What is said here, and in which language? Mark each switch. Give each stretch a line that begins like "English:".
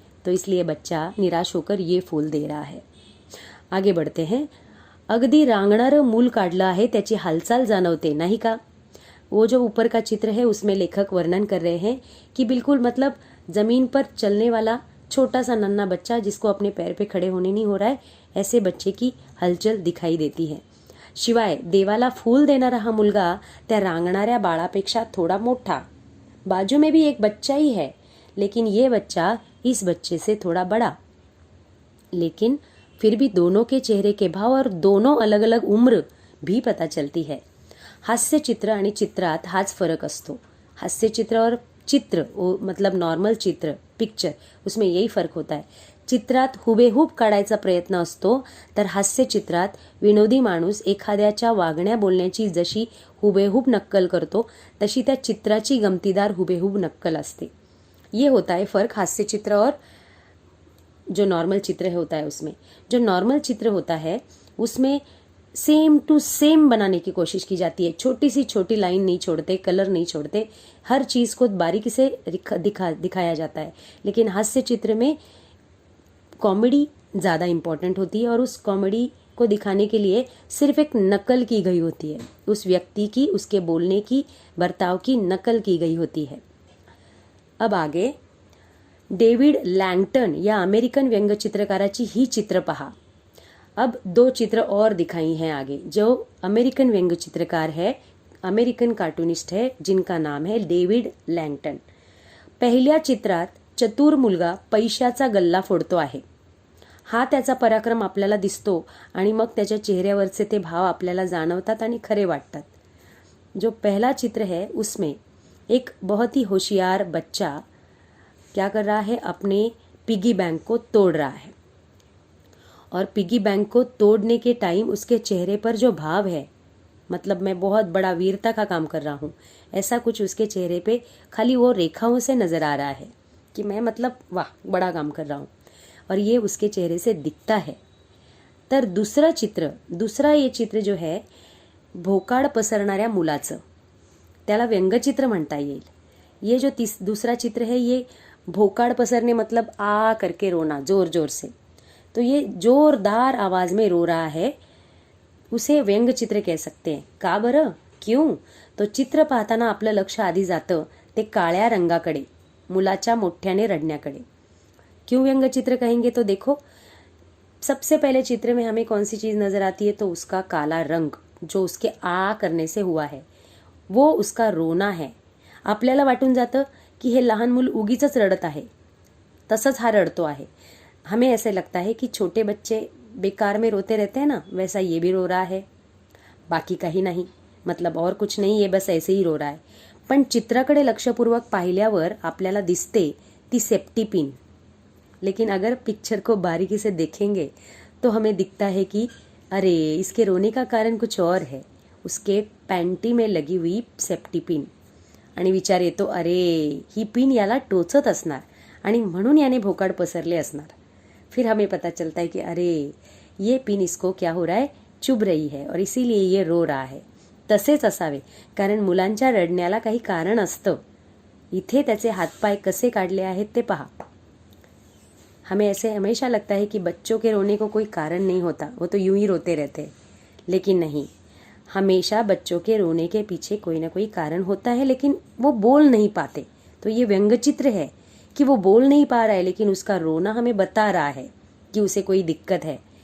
Hindi: तो इसलिए बच्चा निराश होकर ये फूल दे रहा है। आगे बढ़ते हैं।
Marathi: अगदी रांगणारं मूल काढलं आहे, त्याची हालचाल जाणवते नाही का।
Hindi: वो जो ऊपर का चित्र है उसमें लेखक वर्णन कर रहे हैं कि बिल्कुल मतलब जमीन पर चलने वाला छोटा सा नन्हा बच्चा जिसको अपने पैर पे खड़े होने नहीं हो रहा है, ऐसे बच्चे की हलचल दिखाई देती है।
Marathi: शिवाय देवाला फूल देणारा हा मुलगा त्या रांगणाऱ्या बाळापेक्षा थोड़ा मोठा,
Hindi: बाजू में भी एक बच्चा ही है, लेकिन ये बच्चा इस बच्चे से थोड़ा बड़ा। लेकिन फिर भी दोनों के चेहरे के भाव और दोनों अलग अलग उम्र भी पता चलती है।
Marathi: हास्य चित्र आणि चित्रात हाच फरक असतो।
Hindi: हास्य चित्र और चित्र मतलब नॉर्मल चित्र, पिक्चर, उसमें यही फर्क होता है।
Marathi: चित्रात हुबेहूब काढायचा प्रयत्न असतो, तर हास्य चित्रात विनोदी माणूस एखाद्याच्या वागण्या बोलण्याची जशी हुबेहूब नक्कल करतो तशी त्या चित्राची गमतीदार हुबेहूब नक्कल असते।
Hindi: ये होता है फर्क हास्य चित्र और जो नॉर्मल चित्र होता है उसमें, जो नॉर्मल चित्र होता है उसमें सेम टू सेम बनाने की कोशिश की जाती है। छोटी सी छोटी लाइन नहीं छोड़ते, कलर नहीं छोड़ते, हर चीज को बारीकी से दिखाया जाता है। लेकिन हास्य चित्र में कॉमेडी ज़्यादा इम्पोर्टेंट होती है और उस कॉमेडी को दिखाने के लिए सिर्फ एक नकल की गई होती है, उस व्यक्ति की, उसके बोलने की, बर्ताव की नकल की गई होती है।
Marathi: अब आगे डेव्हिड लँगटन या अमेरिकन व्यंग्य चित्रकाराची ही चित्र पहा।
Hindi: अब 2 चित्र और दिखाई हैं आगे। जो अमेरिकन व्यंग्य चित्रकार है, अमेरिकन कार्टूनिस्ट है, जिनका नाम है डेव्हिड लँगटन।
Marathi: पहिल्या चित्रात चतुर मुलगा पैशाचा गल्ला फोडतो आहे। हा त्याचा पराक्रम आपल्याला दिसतो आणि मग त्याच्या चेहऱ्यावरचे ते भाव आपल्याला जाणवतात आणि खरे वाटतात।
Hindi: जो पहला चित्र है उसमें एक बहुत ही होशियार बच्चा क्या कर रहा है, अपने पिगी बैंक को तोड़ रहा है और पिगी बैंक को तोड़ने के टाइम उसके चेहरे पर जो भाव है, मतलब मैं बहुत बड़ा वीरता का काम कर रहा हूँ, ऐसा कुछ उसके चेहरे पे खाली वो रेखाओं से नजर आ रहा है कि मैं मतलब वाह बड़ा काम कर रहा हूँ, और ये उसके चेहरे से दिखता है।
Marathi: तर दुसरा
Hindi: ये चित्र जो है
Marathi: भोकाड पसरणाऱ्या मुलाचं, त्याला व्यंगचित्र म्हणता येईल।
Hindi: ये जो दूसरा चित्र है ये भोकाड पसरने मतलब आ करके रोना जोर जोर से, तो ये जोरदार आवाज में रो रहा है, उसे व्यंग चित्र कह सकते हैं।
Marathi: का बरं, क्यों? तो चित्र पाहताना आपलं लक्ष आधी जातं ते काळ्या रंगाकडे, मुलाच्या मोठ्याने रडण्याकडे।
Hindi: क्यों व्यंग चित्र कहेंगे तो देखो, सबसे पहले चित्र में हमें कौन सी चीज नजर आती है, तो उसका काला रंग जो उसके आ करने से हुआ है, वो उसका रोना है।
Marathi: आपल्याला वाटून जातं की हे लहान मूल उगीच रडत आहे, तसंच हा रडतो आहे।
Hindi: हमें ऐसे लगता है कि छोटे बच्चे बेकार में रोते रहते हैं ना, वैसा ये भी रो रहा है,
Marathi: बाकी काही नाही,
Hindi: मतलब और कुछ नहीं, ये बस ऐसे ही रो रहा है।
Marathi: पण चित्राकडे लक्षपूर्वक पाहिल्यावर आपल्याला दिसते ती सेफ्टी पिन।
Hindi: लेकिन अगर पिक्चर को बारीकी से देखेंगे तो हमें दिखता है कि अरे इसके रोने का कारण कुछ और है, उसके पॅन्टी में लगी हुई सेफ्टी पिन।
Marathi: आणि विचार येतो अरे ही पिन याला टोचत असणार आणि म्हणून याने भोकाड पसरले असणार।
Hindi: फिर हमें पता चलता है कि अरे ये पिन इसको क्या हो रहा है, चुभ रही है और इसीलिए ये रो रहा है।
Marathi: तसेच असावे, कारण मुलांच्या रडण्याला काही कारण असतं। इथे त्याचे हातपाय कसे काढले आहेत ते पहा।
Hindi: हमें ऐसे हमेशा लगता है कि बच्चों के रोने को कोई कारण नहीं होता, वो तो यूं ही रोते रहते हैं, लेकिन नहीं, हमेशा बच्चों के रोने के पीछे कोई ना कोई कारण होता है, लेकिन वो बोल नहीं पाते। तो ये व्यंग्यचित्र है कि वो बोल नहीं पा रहा है, लेकिन उसका रोना हमें बता रहा है कि उसे कोई दिक्कत है।